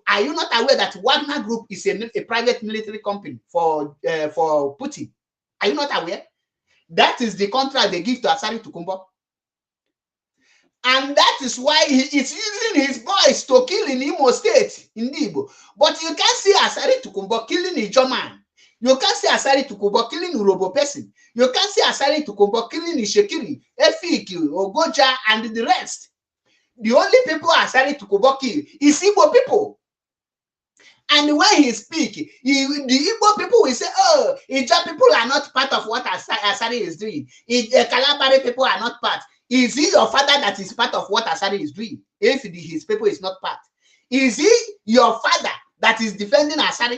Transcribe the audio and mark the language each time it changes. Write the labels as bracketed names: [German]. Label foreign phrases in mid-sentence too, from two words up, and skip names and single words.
[English] Are you not aware that Wagner group is a private military company for Putin? Are you not aware? That is the contract they give to Asari Tukumbo. And that is why he is using his boys to kill in Imo State, in Igbo. But you can't see Asari Tukumbo killing a German. You can't see Asari Tukumbo killing Urobo person. You can't see Asari Tukumbo killing Ishekiri, Efik, Ogoja, and the rest. The only people Asari Tukumbo kill is Igbo people. And when he speak, the Igbo people will say, oh, Ija people are not part of what Asari is doing. Kalabari people are not part. Is he your father that is part of what Asari is doing? If his people is not part. Is he your father that is defending Asari?